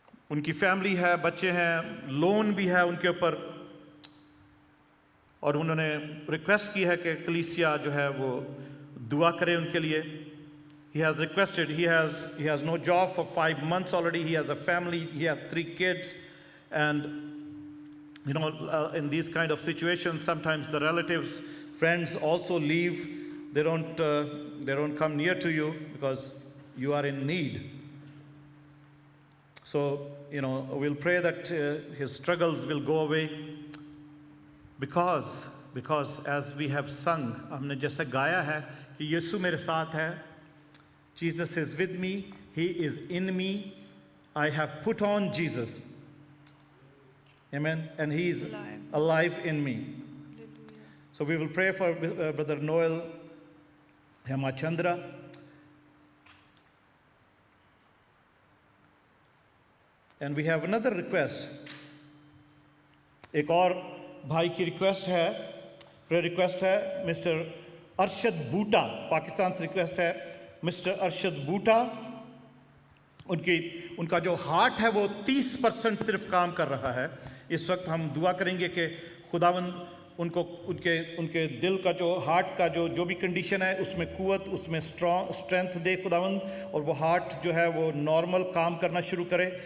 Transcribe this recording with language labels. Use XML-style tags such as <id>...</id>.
<hi>उनकी फैमिली है, बच्चे हैं, लोन भी है उनके ऊपर, और उन्होंने रिक्वेस्ट की है कि कलीसिया जो है वो दुआ करे उनके लिए।</hi> <en>He has requested, he has no job for 5 months already, he has a family, he has 3 kids, and you know, in these kind of situations sometimes the relatives, friends also leave. They don't come near to you because you are in need. So you know, we'll pray that his struggles will go away, because as we have sung,</en> <hi>हमने जैसे गाया है कि यीशु मेरे साथ है,</hi> <en>Jesus is with me, he is in me, I have put on Jesus, amen, and he is alive in me. So we will pray for brother Noel Hemachandra. And we have another request.</en> <hi>एक और भाई की request है, prayer request है, mister Arshad बूटा, पाकिस्तान से request है। Mister Arshad बूटा, उनका जो हार्ट है वो 30% सिर्फ काम कर रहा है। इस वक्त हम दुआ करेंगे कि खुदावंद उनको उनके दिल का जो हार्ट का जो भी कंडीशन है उसमें कुव्वत, उसमें स्ट्रेंथ दे खुदावंद, और वो हार्ट जो है वो नॉर्मल काम करना शुरू करे।</hi>